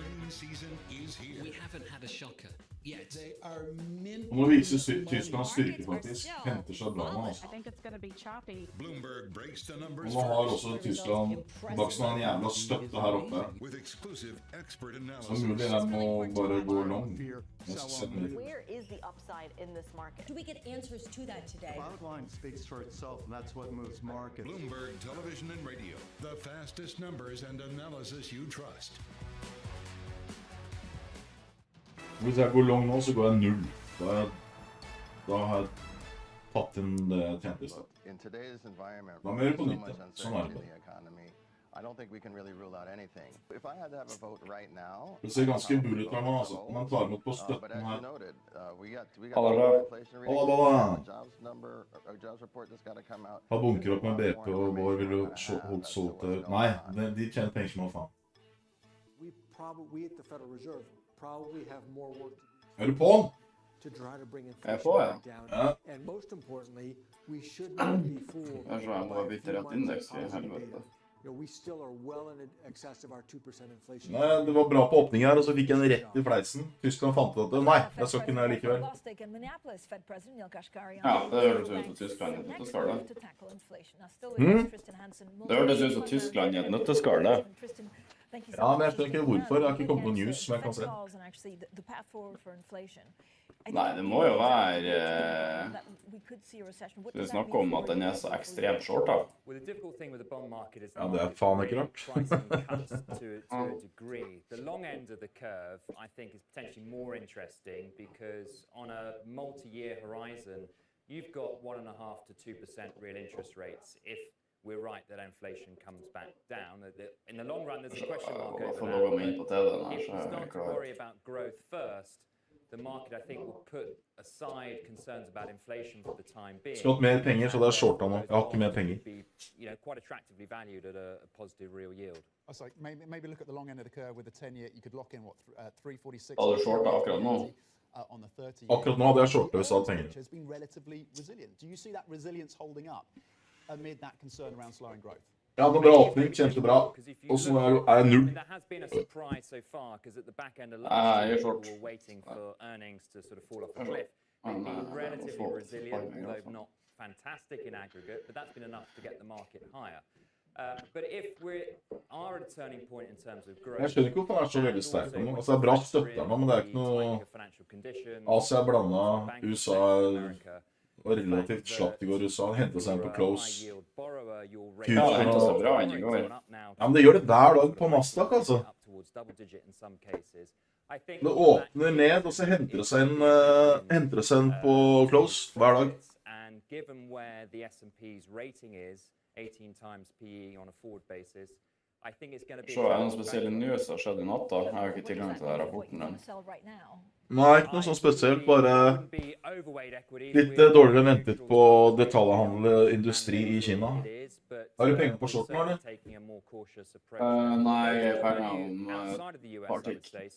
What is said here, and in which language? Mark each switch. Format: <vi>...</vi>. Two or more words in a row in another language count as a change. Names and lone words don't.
<en>season is here. We haven't had a shocker yet. They are mint.</en> <no>Nå må det vises Tysklands styrke faktisk. Henter seg bra nå, altså.</no> <en>I think it's going to be choppy. Bloomberg breaks the numbers</en> <no>Og nå har også Tyskland Dagsson en jævla støtte her oppe.</no> <en>with exclusive expert</en> <no>Så</no> <en>analysis.</en> <no>mulig den må bare gå lang.</no> <en>Where is the upside in this market? Do we get answers to that today? The bottom line speaks for itself, and that's what moves markets. Bloomberg Television and Radio, the fastest numbers and analysis you trust.</en> <no>Hvis jeg går lang nå, så går jeg 0. Da har jeg tatt inn det jeg tjente i sted.</no> <en>In today's environment,</en> <no>Da må jeg gjøre på</no> <en>so</en> <no>nytt,</no> <en>much</en> <no>ja. Sånn er</no> <en>uncertainty</en> <no>det.</no> <en>in the economy, I don't think we can really rule out anything. If I had to have a vote right now,</en> <no>Det ser ganske bull ut her nå, altså. Man tar imot på</no> <en>but</en> <no>støtten</no> <en>as</en> <no>her.</no> <en>you noted, we got</en> <no>Halla,</no> <en>inflation reading,</en> <no>halla.</no> <en>jobs number, or jobs report that's got to come out.</en> <no>Ha bunker opp med BP og vår vil du holdt solgt til... Nei, de tjener penger som faen.</no> <en>We at the Federal Reserve probably have more work</en> <no>Er du på den?</no> <en>to try to bring</en> <no>Jeg er</no> <en>inflation</en> <no>på, ja.</no> <en>back down.</en> <no>Ja.</no> <en>And most importantly, we should not be fooled</en> <no>Jeg tror jeg må</no> <en>by a</en> <no>bytte</no> <en>few</en> <no>rett</no> <en>months</en> <no>indeks</no> <en>of</en> <no>i</no> <en>positive</en> <no>helvete.</no> <en>data. We still are well in excess of our 2% inflation.</en> <no>Nei, det var bra på åpning her, og så fikk jeg en rett i fleisen. Tyskland fant ut at nei, jeg skal ikke ned likevel. Ja, det hørtes ut som Tyskland i et nøtteskall, det. Det hørtes ut som Tyskland i et nøtteskall, det. Ja, men jeg skjønner ikke hvorfor. Det har ikke kommet noen news som jeg kan se. Nei, det må jo være... Det snakker om at den er så ekstremt shorta. Ja, det er faen ikke rart.</no> <en>The long end of the curve, I think, is potentially more interesting because on a multi-year horizon, you've got 1.5 to 2% real interest rates if we're right that inflation comes back down. In the long run, there's a question mark over</en> <no>Får logge meg inn på TV-en her,</no> <en>that. If</en> <no>så</no> <en>we</en> <no>er jeg</no> <en>start to</en> <no>klar.</no> <en>worry about growth first, the market, I think, will put aside concerns about inflation for the time being.</en> <no>Skulle hatt mer penger, så det er shorta nå. Jeg har ikke mer penger.</no> <en>Quite attractively valued at a positive real yield. So maybe look at the long end of the curve with the 10-year. You could lock in what 346.</en> <no>Har du shorta akkurat nå?</no> <en>On the 30.</en> <no>Akkurat nå hadde jeg shorta hvis jeg hadde penger.</no> <en>Has been relatively resilient. Do you see that resilience holding up amid that concern around slowing growth?</en> <no>Ja, det var bra åpning, kjempebra. Og så er jeg 0.</no> <en>There has been a surprise so far because at the back end of you're last year, short. people were waiting for earnings to sort of fall off a cliff. They've been relatively resilient, although not fantastic in aggregate, but that's been enough to get the market higher. But if we are at a turning point in terms of growth,</en> <no>Jeg skjønner ikke hvorfor den er så veldig sterk nå. Altså, det er bra støtte her nå, men det er ikke noe... Asia er blandet, USA var relativt slapt i går. USA hentet seg inn på close. Ja, det hentet seg bra inn i går. Ja, men det gjør det hver dag på Nasdaq, altså. Det åpner ned, og så henter det seg inn på close hver dag.</no> <en>And given where the S&P's rating is, 18 times PE on a forward basis, I think it's going to be...</en> <no>Så er det noen spesielle news som har skjedd i natta. Jeg har jo ikke tilgang til den rapporten den. Nei, ikke noe sånn spesielt, bare litt dårligere enn ventet på detaljhandelsindustri i Kina. Har du penger på shorten, eller? Nei, jeg har penger om et par tikk.</no>